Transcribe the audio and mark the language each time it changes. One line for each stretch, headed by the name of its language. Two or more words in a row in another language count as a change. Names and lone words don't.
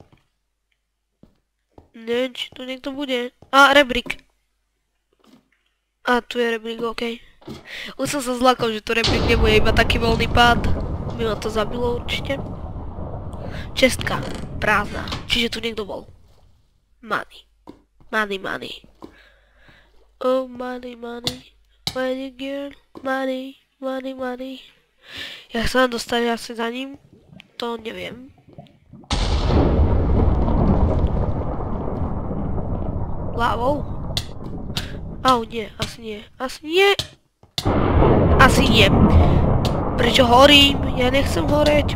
Slovak: neviem, či tu niekto bude. Rebrík. Tu je rebrík, okej. Už som sa zlakol, že tu rebrík nebude iba taký voľný pád. By ma to zabilo určite. Čestka. Prázdna. Čiže tu niekto bol.
English: Money. Money. Oh, money. Money girl. Money.
Slovak: Ja sa mám dostať asi za ním? To neviem. Ľavou? Nie, asi nie. Prečo horím? Ja nechcem horeť.